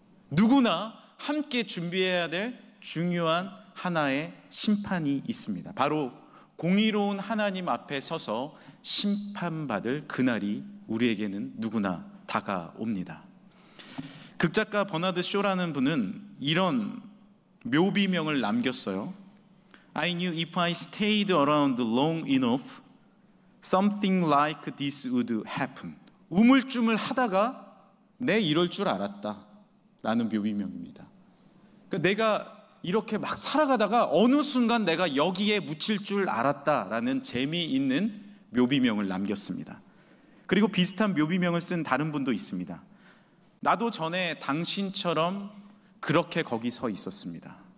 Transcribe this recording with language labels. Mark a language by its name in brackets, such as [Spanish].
[Korean] 누구나 함께 준비해야 될 중요한 하나의 심판이 있습니다. 바로 공의로운 하나님 앞에 서서 심판받을 그날이 우리에게는 누구나 다가옵니다. 극작가 버나드 쇼라는 분은 이런 묘비명을 남겼어요. [English] I knew if I stayed around long enough, something like this would happen. [Korean] 우물쭈물 하다가 내 이럴 줄 알았다 라는 묘비명입니다. 그러니까 내가 이렇게 막 살아가다가 어느 순간 내가 여기에 묻힐 줄 알았다라는 재미있는 묘비명을 남겼습니다. 그리고 비슷한 묘비명을 쓴 다른 분도 있습니다. 나도 전에 당신처럼 그렇게 거기 서 있었습니다.